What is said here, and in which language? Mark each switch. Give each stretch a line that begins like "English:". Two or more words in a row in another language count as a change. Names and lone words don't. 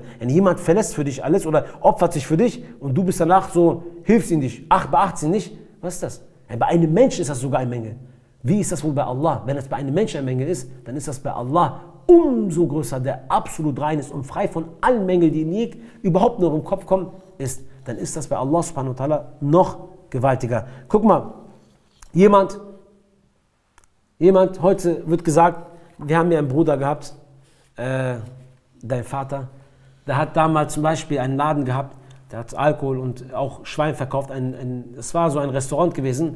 German: Wenn jemand verlässt für dich alles oder opfert sich für dich und du bist danach so, hilfst ihm nicht, beachtest ihn nicht, was ist das? Bei einem Menschen ist das sogar ein Mängel. Wie ist das wohl bei Allah? Wenn es bei einem Menschen ein Mängel ist, dann ist das bei Allah umso größer, der absolut rein ist und frei von allen Mängeln, die ihm überhaupt nur im Kopf kommen, ist. Dann ist das bei Allah
Arabic: سبحانه وتعالى
German: noch gewaltiger. Guck mal, jemand, heute wird gesagt, wir haben ja einen Bruder gehabt, dein Vater, der hat damals zum Beispiel einen Laden gehabt, der hat Alkohol und auch Schwein verkauft, es war so ein Restaurant gewesen.